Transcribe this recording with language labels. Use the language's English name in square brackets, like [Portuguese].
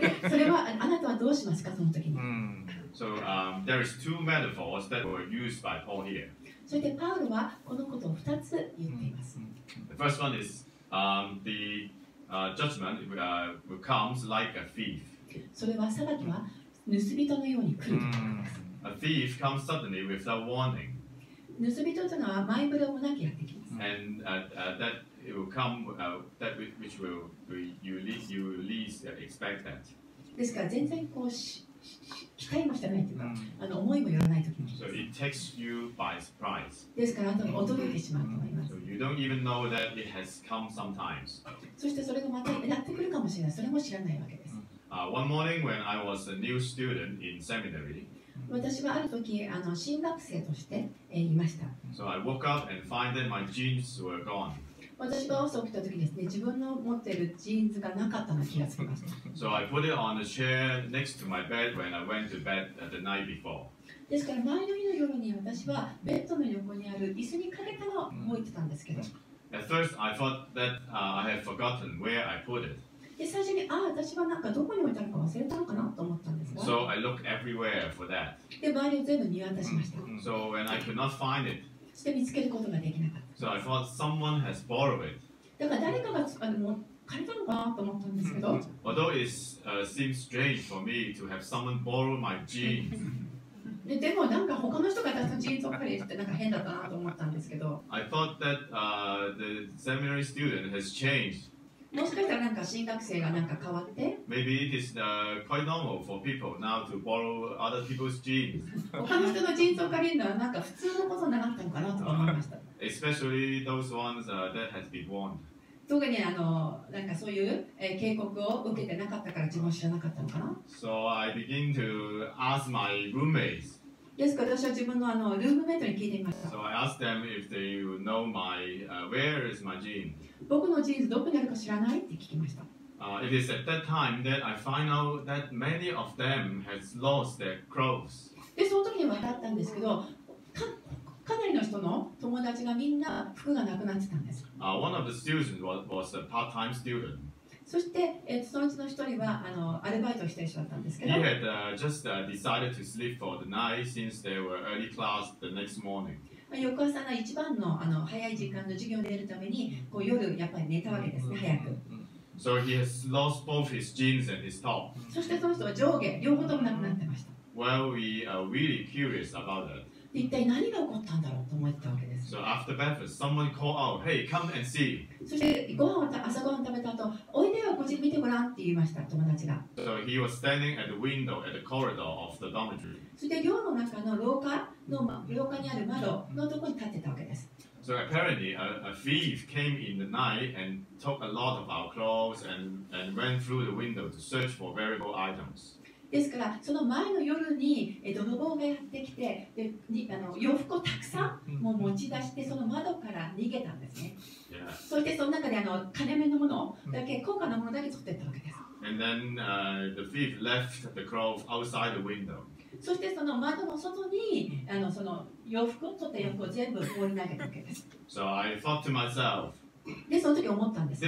[Japanese] それはあなたはどうしますか、その時に。 [English] so there is two metaphors that were used by Paul here. [Japanese] そしてパウロはこのことを2つ言っています。 [English] The first one is the judgment comes like a thief. [Japanese] それは裁きは盗人のように来るということです。 [English] A thief comes suddenly without warning, [Japanese] 盗人というのは前触れもなくやってきます。 [English] and that it will come that which will you least expect that. [Japanese] ですから全然こう期待もしてないというか、思いもよらない時に。 [English] So it takes you by surprise. [Japanese] ですからあなたが驚いてしまうと思います。 [English] So you don't even know that it has come sometimes. [Japanese] そしてそれがまたやってくるかもしれない。それも知らないわけです。 [English] One morning when I was a new student in seminary, [Japanese] 私はある時新学生としていました。 [English] so I woke up and find that my jeans were gone. [Japanese] 私が朝起きた時ですね、自分の持っているジーンズがなかったの気がつきました。 [English] So I put it on a chair next to my bed when I went to bed the night before. [Japanese] ですから前の日の夜に私はベッドの横にある椅子にかけたのを置いてたんですけど、 [English] At first I thought that I had forgotten where I put it. [Japanese] で、最初に、私はなんかどこに置いたのか忘れたのかなと思ったんですが、 [English] So I looked everywhere for that. [Japanese] で、周りを全部見渡しました。 [English] So when I could not find it, [Japanese] そして見つけることができなかった。 [English] so I thought someone has borrowed it. [Japanese] だから誰かがもう借りたのかなと思ったんですけど、 [English] Although it seems strange for me to have someone borrow my jeans, [Japanese] でもなんか他の人が私のジーンズを借りるってなんか変だったなと思ったんですけど、 [English] I thought that the seminary student has changed. [Japanese] もしかしたらなんか新学生がなんか変わって、 [English] Maybe it is quite normal for people now to borrow other people's jeans, [Japanese] 他の人のジーンズを借りるのはなんか普通のことになったのかなと思いました。 [English] especially those ones that has been worn. [Japanese] 特になんかそういう警告を受けてなかったから自分は知らなかったのかな。 [English] So I begin to ask my roommates. [Japanese] ですから私は自分のルームメイトに聞いてみました。 [English] So I asked them if they would know where is my jeans. [Japanese] 僕のジーンズどこにあるか知らないって聞きました。 [English] It is at that time that I find out that many of them has lost their clothes. [Japanese] で、その時に分かったんですけど、かなりの人の友達がみんな服がなくなってたんです。 [English] One of the students was a part-time student. [Japanese] そして、そのうちの一人はアルバイトをしている人だったんですけ [English] He [Japanese] ど、 [English] had just decided to sleep for the night since there were early class the next morning. [Japanese] 翌朝の一番の早い時間の授業で出るためにこう夜やっぱり寝たわけですね、早く。 [English] So he has lost both his jeans and his top. [Japanese] そしてその人は上下両方ともなくなってました。 [English] Well, we are really curious about that. [Japanese] で一体何が起こったんだろうと思ったわけです。 [English] So after breakfast, someone called out, "Hey, come and see." [Japanese] そして朝ごはん食べた後、おいでよ、こっち見てごらんって言いました、友達が。 [English] So he was standing at the window at the corridor of the dormitory. [Japanese] そして寮の中の廊下にある窓のところに立ってたわけです。 [English] So apparently, a thief came in the night and took a lot of our clothes and went through the window to search for valuable items. [Japanese] ですからその前の夜に泥棒がやってきて洋服をたくさんもう持ち出してその窓から逃げたんですね。 [English] Yeah. [Japanese] そしてその中で金目のものだけ高価なものだけ取っていったわけです。 [English] And then the thief left the clothes outside the window. [Japanese] そしてその窓の外にその洋服を取った洋服を全部放り投げたわけです。 [English] So I thought to myself, [Japanese] でその時思ったんですね。